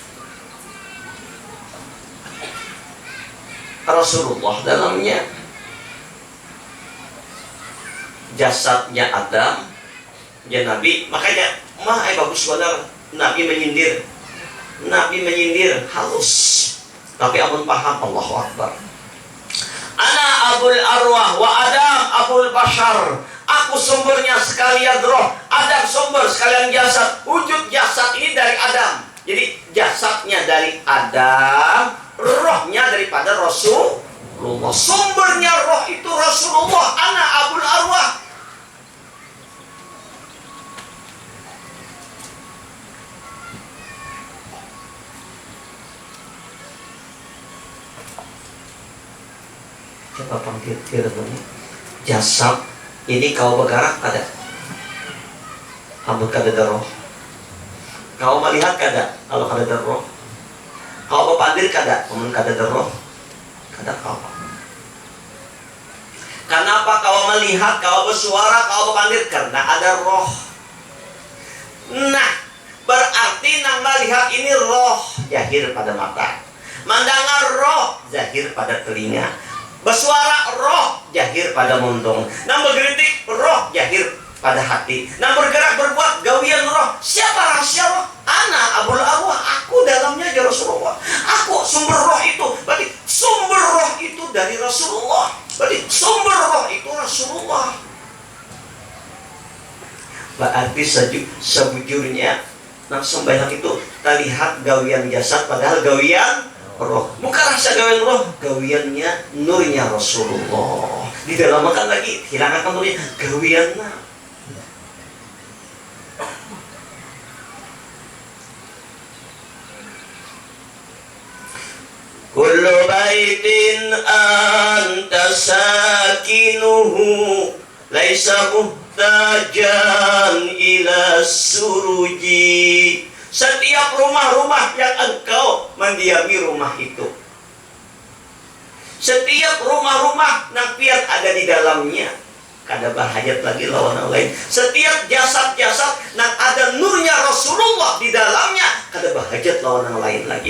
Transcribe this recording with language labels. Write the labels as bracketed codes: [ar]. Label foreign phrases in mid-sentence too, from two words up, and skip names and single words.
[bjn] Rasulullah dalamnya. Jasadnya Adam, ya Nabi. Makanya bagus benar Nabi menyindir. Nabi menyindir halus, tapi amun paham. [ar] الله أكبر. أنا أبو الأرواح وآدم أبو البشر. [bjn] Aku sumbernya sekalian roh, Adam sumber sekalian jasad. Wujud jasad ini dari Adam. Jadi jasadnya dari Adam, rohnya daripada Rasulullah. Sumbernya roh itu Rasulullah. [ar] أنا أبو الأرواح. [bjn] Coba panggil firman jasad ini kau bergerak kada? Amun kada roh. Kau melihat kada? Kalau kada roh. Kau berpandir kada? Amun kada roh. Kada kau. Kenapa kau melihat? Kau bersuara? Kau berpandir? Karena ada roh. Nah, berarti nang melihat ini roh zahir pada mata. Mendengar roh zahir pada telinga. Bersuara roh jahir pada muntung. Nang bergeritik roh jahir pada hati. Nang bergerak berbuat gawian roh. Siapa rahasia roh? [ar] أنا أبو الأرواح. [bjn] Aku dalamnya ya Rasulullah. Aku sumber roh itu. Berarti sumber roh itu dari Rasulullah. Berarti sumber roh itu Rasulullah. Berarti sebujurnya nang sembahyang itu terlihat gawian jasad padahal gawian roh. Bukan rasa gawian roh, gawiannya nurnya Rasulullah. Di dalam makan lagi hilangkan nurnya, gawiannya. [ar] كل بيت أنت ساكنه ليس محتاجا إلى السروج. [bjn] Setiap rumah-rumah yang engkau mendiami rumah itu, setiap rumah-rumah yang pian ada di dalamnya, kada berhajat lagi lawan yang lain. Setiap jasad-jasad yang ada nurnya Rasulullah di dalamnya, kada berhajat lawan yang lain lagi.